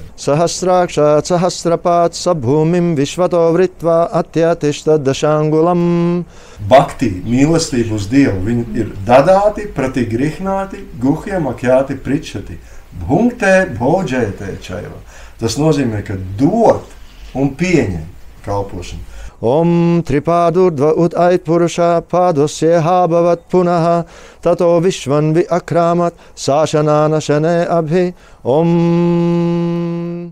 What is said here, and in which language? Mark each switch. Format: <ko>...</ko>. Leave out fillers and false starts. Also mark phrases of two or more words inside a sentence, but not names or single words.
<sa>सहस्राक्षः सहस्रपात् सभूमिं विश्वतो वृत्वा अत्यतिष्ठद् दशाङ्गुलम्. Bhakti,</sa> <lv>mīlestību uz Dievu, viņi ir</lv> <sa>ददाति प्रति गृह्णाति गुह्यम् आख्याति पृच्छति भुङ्क्ते भोजयते चैव.</sa> <lv>Tas nozīmē, ka dot un pieņem kalpošanu.</lv> <sa>ॐ त्रिपादूर्ध्व उद् ऐत्पुरुषः पादोऽस्य इहाभवत् पुनः ततो विष्वङ् वि अक्रामत् साशनान अशने अभि ॐ</sa>